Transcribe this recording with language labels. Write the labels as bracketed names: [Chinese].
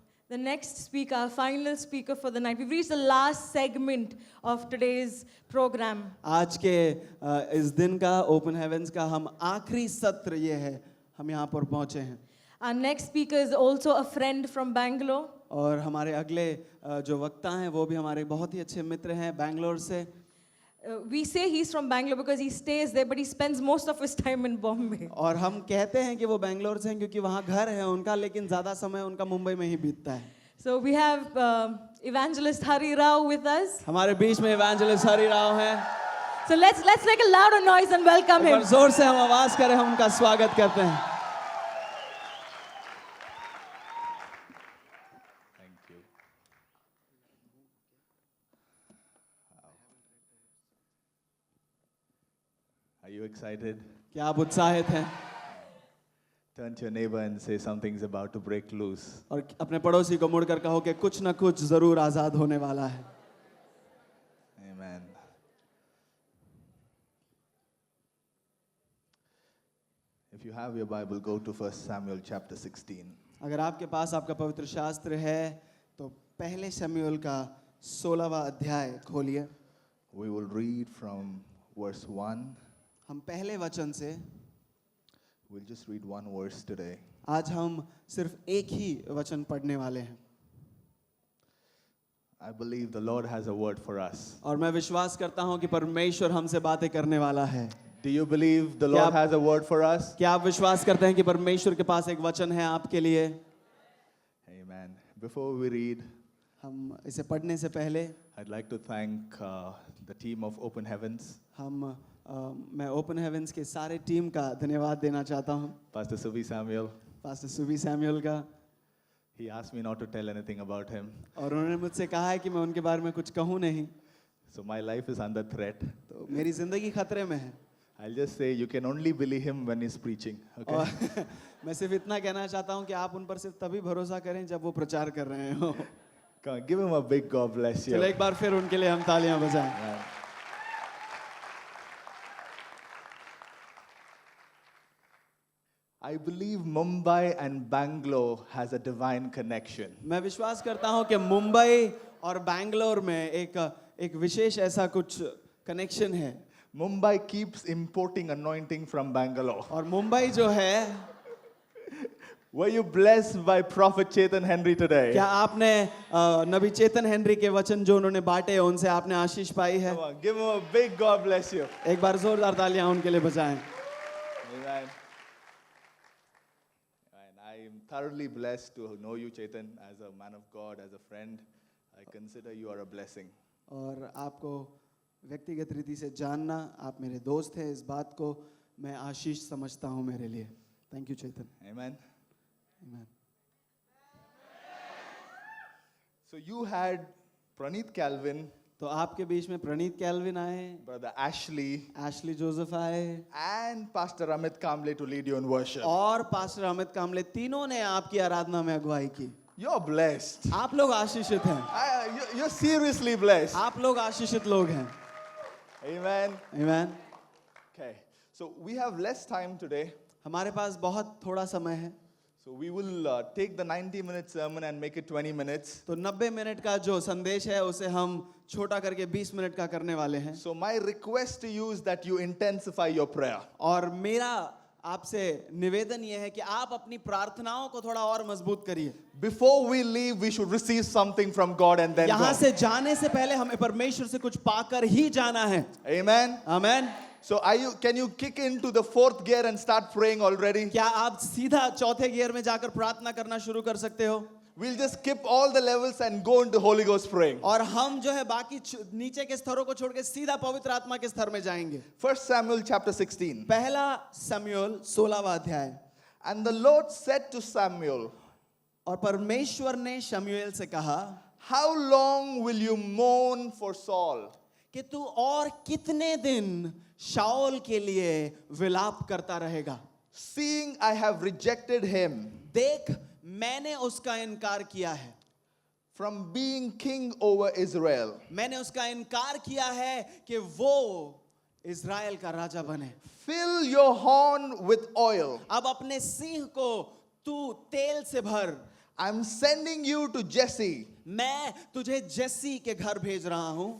[English] the next speaker, our final speaker for the night. We've reached the last segment of today's program. [Hindi] आज के इस दिन का open heaven's का हम आखिरी सत्र ये है, हम यहाँ पर पहुँचे हैं। [English] Our next speaker is also a friend from Bangalore. [Hindi] और हमारे अगले जो वक्ता हैं वो भी हमारे बहुत ही अच्छे मित्र हैं बैंगलोर से। [English] We say he's from Bangalore because he stays there, but he spends most of his time in Bombay. [Hindi] और हम कहते हैं कि वो बैंगलोर से हैं क्योंकि वहाँ घर है उनका, लेकिन ज़्यादा समय उनका मुंबई में ही बीतता है। [English] So we have evangelist Hari Rao with us. [Hindi] हमारे बीच में इवेंजलिस्ट हरि राव हैं। [English] So let's make a louder noise and welcome [Hindi] एक [English] him. [Hindi] बार जोर से हम आवाज करें, हम उनका स्वागत करते हैं। [English] Thank you. Are you excited? [Hindi] क्या आप उत्साहित हैं? [English] Turn to your neighbor and say something's about to break loose. [Hindi] और अपने पड़ोसी को मुड़कर कहो कि कुछ ना कुछ जरूर आजाद होने वाला है। [English] Amen. If you have your Bible, go to 1 Samuel chapter 16. [Hindi] अगर आपके पास आपका पवित्र शास्त्र है तो पहले शमूएल का 16वां अध्याय खोलिए। [English] We will read from verse 1. [Hindi] हम पहले वचन से, [English] We'll just read one verse today. [Hindi] आज हम सिर्फ एक ही वचन पढ़ने वाले हैं। [English] I believe the Lord has a word for us. [Hindi] और मैं विश्वास करता हूं कि परमेश्वर हमसे बातें करने वाला है। [English] Do you believe the Lord has a word for us? [Hindi] क्या आप विश्वास करते हैं कि परमेश्वर के पास एक वचन है आपके लिए? [English] Amen. Before we read, [Hindi] हम इसे पढ़ने से पहले [English] I'd like to thank the team of Open Heavens, [Hindi] मैं ओपन हेवेंस के सारे टीम का धन्यवाद देना चाहता हूं। [English] Pastor Suvi Samuel. [Hindi] पास्टर सुबी सैमुअल का। [English] He asked me not to tell anything about him. [Hindi] और उन्होंने मुझसे कहा है कि मैं उनके बारे में कुछ कहूं नहीं। [English] So my life is under threat. [Hindi] तो मेरी जिंदगी खतरे में है। [English] I'll just say you can only believe him when he's preaching. Okay? [Hindi] और मैं सिर्फ इतना कहना चाहता हूं कि आप उन पर सिर्फ तभी भरोसा करें जब वो प्रचार कर रहे हो। [English] Come on, give him a big God bless you. [Hindi] चलो एक बार फिर उनके लिए हम तालियां बजाएं। [English] Yeah. I believe Mumbai and Bangalore has a divine connection. [Hindi] मैं विश्वास करता हूं कि मुंबई और बैंगलोर में एक विशेष ऐसा कुछ कनेक्शन है। [English] Mumbai keeps importing anointing from Bangalore. [Hindi] और मुंबई जो है, [English] Were you blessed by Prophet Chetan Henry today? [Hindi] क्या आपने नबी चेतन हेनरी के वचन जो उन्होंने बांटे उनसे आपने आशीष पाई है? [English] Come on, give him a big God bless you. [Hindi] एक बार जोरदार तालियां उनके लिए बजाएं। [English] Amen. And I am thoroughly blessed to know you, Chetan, as a man of God, as a friend. I consider you are a blessing. [Hindi] और आपको व्यक्तिगत रीति से जानना, आप मेरे दोस्त हैं, इस बात को मैं आशीष समझता हूं मेरे लिए। [English] Thank you Chetan. Amen. Amen. So you had Praneeth Calvin, [Hindi] तो आपके बीच में प्रणीत कैल्विन आए, [English] Brother Ashley, [Hindi] एशली जोसेफ आए [English] and Pastor Amit Kamble to lead you in worship. [Hindi] और पास्टर अमित कामले, तीनों ने आपकी आराधना में अगुवाई की। [English] You're blessed. [Hindi] आप लोग आशीषित हैं। [English] You're seriously blessed. [Hindi] आप लोग आशीषित लोग हैं। [English] Amen. Amen. Okay. So we have less time today. [Hindi] हमारे पास बहुत थोड़ा समय है, [English] So we will take the 90-minute sermon and make it 20 minutes. [Hindi] तो 90 मिनट का जो संदेश है उसे हम छोटा करके 20 मिनट का करने वाले हैं। [English] So my request to you is that you intensify your prayer. [Hindi] और मेरा आपसे निवेदन यह है कि आप अपनी प्रार्थनाओं को थोड़ा और मजबूत करिए. [English] Before we leave, we should receive something from God and then [Hindi] यहाँ [English] go. [Hindi] से जाने से पहले हमें परमेश्वर से कुछ पाकर ही जाना है. [English] Amen. [Hindi] Amen. [English] So can you kick into the fourth gear and start praying already? [Hindi] क्या आप सीधा चौथे गियर में जाकर प्रार्थना करना शुरू कर सकते हो? [English] We'll just skip all the levels and go into Holy Ghost praying. [Hindi] और हम जो है बाकी नीचे के स्तरों को छोड़ के सीधा पवित्र आत्मा के स्तर में जाएंगे. [English] 1 Samuel chapter 16. [Hindi] पहला शमूएल 16वां अध्याय. [English] And the Lord said to Samuel, [Hindi] और परमेश्वर ने शमूएल से कहा, [English] how long will you mourn for Saul? [Hindi] कि तू और कितने दिन शाऊल के लिए विलाप करता रहेगा? [English] Seeing I have rejected him [Hindi] देख मैंने उसका इनकार किया है. [English] from being king over Israel. [Hindi] मैंने उसका इनकार किया है कि वो इज़राइल का राजा बने. [English] Fill your horn with oil. [Hindi] अब अपने सिंह को तू तेल से भर. [English] I'm sending you to Jesse, [Hindi] मैं तुझे जेसी के घर भेज रहा हूं.